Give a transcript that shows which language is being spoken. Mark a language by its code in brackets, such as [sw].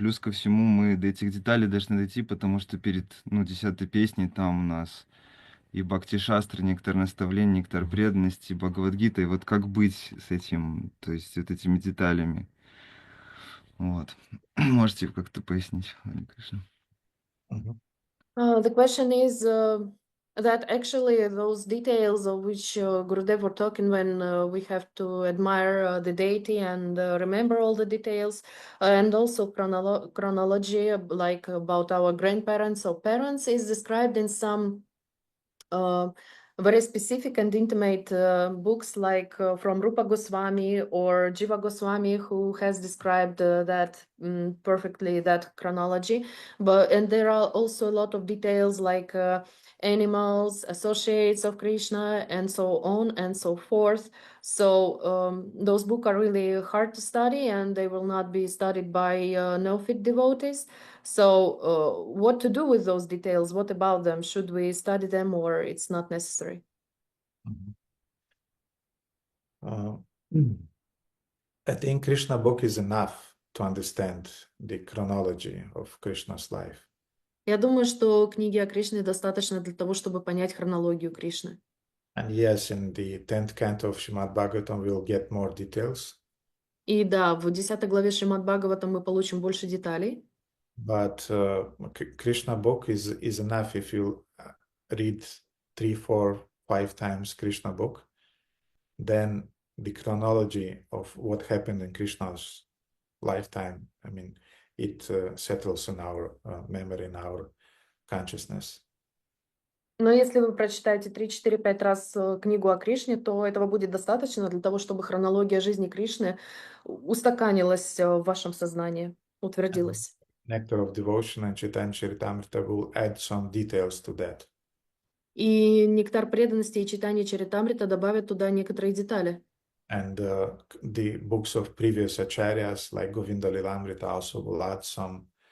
[ru] Плюс ко всему мы до этих деталей должны дойти, потому что перед, 10-й песней там у нас и Бхакти Шастра, нектар наставлений, нектар преданности, Бхагавадгита, и вот как быть с этим, то есть вот этими деталями. Вот. Можете как-то пояснить, Хари Кришна? [en] The question is that actually those details of which Gurudev were talking when we have to admire the deity and remember all the details, and also chronology, like about our grandparents or parents, is described in some very specific and intimate books like from Rupa Goswami or Jiva Goswami, who has described that perfectly, that chronology. And there are also a lot of details like animals, associates of Krishna, and so on and so forth. So those books are really hard to study, and they will not be studied by no-fit devotees. So what to do with those details? What about them? Should we study them or it's not necessary? I think Krishna book is enough to understand the chronology of Krishna's life. [ru] Я думаю, что книги о Кришне достаточно для того, чтобы понять хронологию Кришны. [en] And yes, in the 10th canto of Srimad Bhagavatam, we'll get more details. [ru] И да, в 10 главе Шримад Бхагаватам мы получим больше деталей. [en] But Krishna book is enough if you read 3, 4, 5 times Krishna book. Then the chronology of what happened in Krishna's lifetime, I mean, it settles in our memory, in our consciousness. [ru] Но если вы прочитаете 3, 4, 5 раз книгу о Кришне, то этого будет достаточно для того, чтобы хронология жизни Кришны устаканилась в вашем сознании, утвердилась. [en] Nectar of Devotion and Chaitanya Charitamrita will add some details to that. [ru] И нектар преданности и читание Чаритамрита добавят туда некоторые детали. [en] And the books of previous acharyas like Govinda Lilamrita also will add some